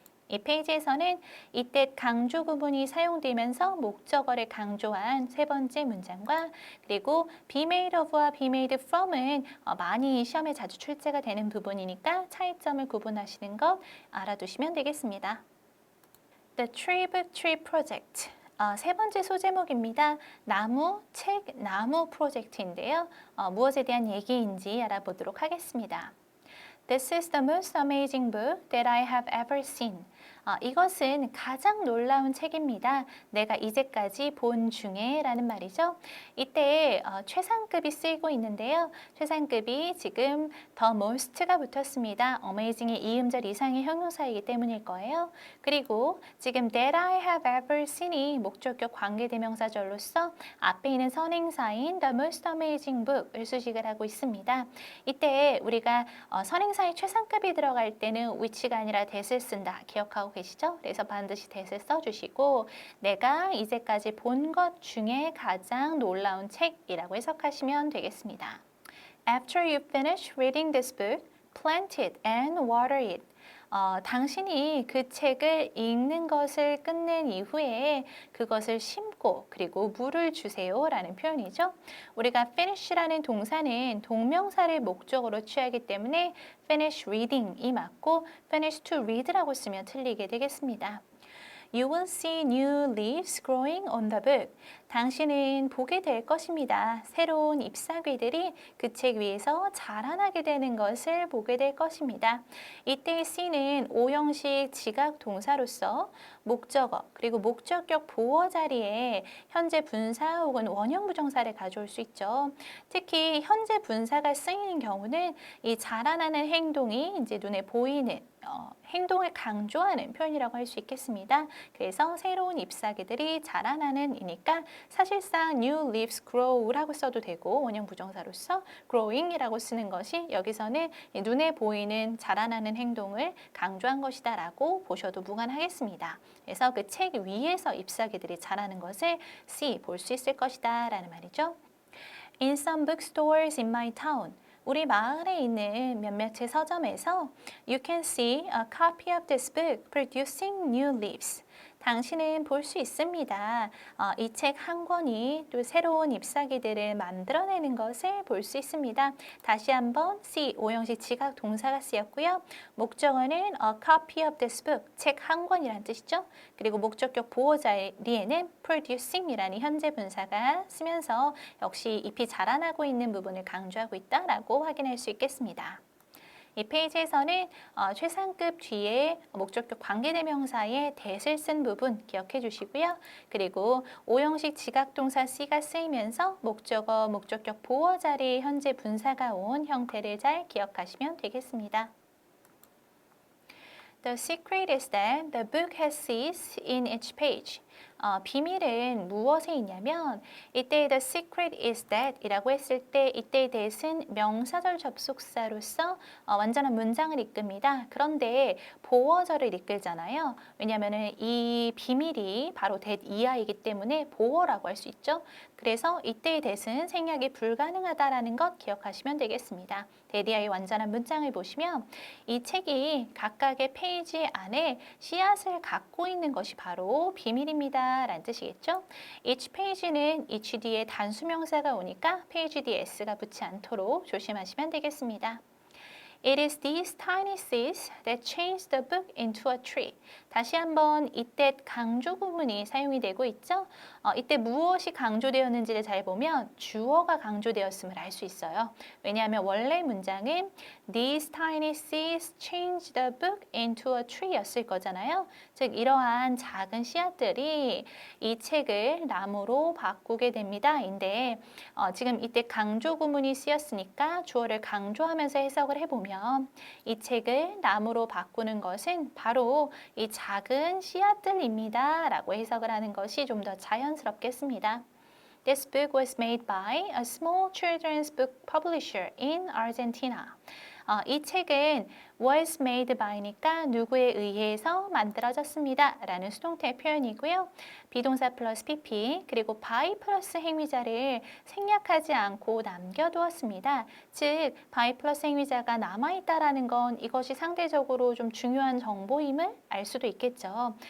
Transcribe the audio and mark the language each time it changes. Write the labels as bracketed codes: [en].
[ko] 이 페이지에서는 이때 강조 구문이 사용되면서 목적어를 강조한 세 번째 문장과 그리고 be made of와 be made from은 많이 시험에 자주 출제가 되는 부분이니까 차이점을 구분하시는 것 알아두시면 되겠습니다. [en] The Tree Book Tree Project. [ko] 세 번째 소제목입니다. 나무, 책, 나무 프로젝트인데요. 무엇에 대한 얘기인지 알아보도록 하겠습니다. [en] This is the most amazing book that I have ever seen. [ko] 이것은 가장 놀라운 책입니다. 내가 이제까지 본 중에 라는 말이죠. 이때 최상급이 쓰이고 있는데요. 최상급이 지금 the most가 붙었습니다. amazing의 이음절 이상의 형용사이기 때문일 거예요. 그리고 지금 [en] that I have ever seen [ko] 이 목적격 관계대명사절로서 앞에 있는 선행사인 [en] the most amazing book [ko] 을 수식을 하고 있습니다. 이때 우리가 선행사의 최상급이 들어갈 때는 which가 아니라 that을 쓴다. 기억하고 계시죠? 그래서 반드시 that을 써주시고 내가 이제까지 본 것 중에 가장 놀라운 책이라고 해석하시면 되겠습니다. [en] After you finish reading this book, plant it and water it. [ko] 당신이 그 책을 읽는 것을 끝낸 이후에 그것을 심고 그리고 물을 주세요 라는 표현이죠. 우리가 finish라는 동사는 동명사를 목적으로 취하기 때문에 finish reading이 맞고 [en] finish to read [ko] 라고 쓰면 틀리게 되겠습니다. [en] You will see new leaves growing on the book. [ko] 당신은 보게 될 것입니다. 새로운 잎사귀들이 그 책 위에서 자라나게 되는 것을 보게 될 것입니다. 이때 C는 오형식 지각 동사로서 목적어 그리고 목적격 보어 자리에 현재 분사 혹은 원형 부정사를 가져올 수 있죠. 특히 현재 분사가 쓰이는 경우는 이 자라나는 행동이 이제 눈에 보이는 행동을 강조하는 표현이라고 할 수 있겠습니다. 그래서 새로운 잎사귀들이 자라나는 이니까 사실상 [en] new leaves grow [ko] 라고 써도 되고 원형 부정사로서 growing이라고 쓰는 것이 여기서는 눈에 보이는 자라나는 행동을 강조한 것이다 라고 보셔도 무관하겠습니다. 그래서 그 책 위에서 잎사귀들이 자라는 것을 see, 볼 수 있을 것이다 라는 말이죠. [en] In some bookstores in my town. [ko] 우리 마을에 있는 몇몇의 서점에서 [en] You can see a copy of this book producing new leaves. [ko] 당신은 볼 수 있습니다. 이 책 한 권이 또 새로운 잎사귀들을 만들어내는 것을 볼 수 있습니다. 다시 한번 see, 오형식 지각 동사가 쓰였고요. 목적어는 a copy of this book, 책 한 권이라는 뜻이죠. 그리고 목적격 보호 자리에는 producing이라는 현재 분사가 쓰면서 역시 잎이 자라나고 있는 부분을 강조하고 있다라고 확인할 수 있겠습니다. 이 페이지에서는 최상급 뒤에 목적격 관계대명사의 that을 쓴 부분 기억해 주시고요. 그리고 오형식 지각동사 C가 쓰이면서 목적어, 목적격 보어 자리에 현재 분사가 온 형태를 잘 기억하시면 되겠습니다. [en] The secret is that the book has C's in each page. [ko] 비밀은 무엇에 있냐면 이때 [en] the secret is that [ko] 이라고 했을 때 이때 that은 명사절 접속사로서 완전한 문장을 이끕니다. 그런데 보어절을 이끌잖아요. 왜냐하면 이 비밀이 바로 that 이하이기 때문에 보어라고 할 수 있죠. 그래서 이때의 that은 생략이 불가능하다라는 것 기억하시면 되겠습니다. that 이하의 완전한 문장을 보시면 이 책이 각각의 페이지 안에 씨앗을 갖고 있는 것이 바로 비밀입니다. 라는 뜻이겠죠. each 페이지는 each 뒤에 단수명사가 오니까 페이지 뒤에 s가 붙지 않도록 조심하시면 되겠습니다. [en] It is these tiny seeds that change the book into a tree. [ko] 다시 한번 이때 강조 구문이 사용이 되고 있죠. 이때 무엇이 강조되었는지를 잘 보면 주어가 강조되었음을 알 수 있어요. 왜냐하면 원래 문장은 [en] These tiny seeds change the book into a tree [ko] 였을 거잖아요. 즉 이러한 작은 씨앗들이 이 책을 나무로 바꾸게 됩니다. 인데 지금 이때 강조 구문이 쓰였으니까 주어를 강조하면서 해석을 해보면 이 책을 나무로 바꾸는 것은 바로 이 작은 씨앗들입니다. 라고 해석을 하는 것이 좀 더 자연스럽겠습니다. [en] This book was made by a small children's book publisher in Argentina. [ko] 이 책은 was made by니까 누구에 의해서 만들어졌습니다. 라는 수동태 표현이고요. 비동사 플러스 PP 그리고 by 플러스 행위자를 생략하지 않고 남겨두었습니다. 즉, by 플러스 행위자가 남아있다라는 건 이것이 상대적으로 좀 중요한 정보임을 알 수도 있겠죠.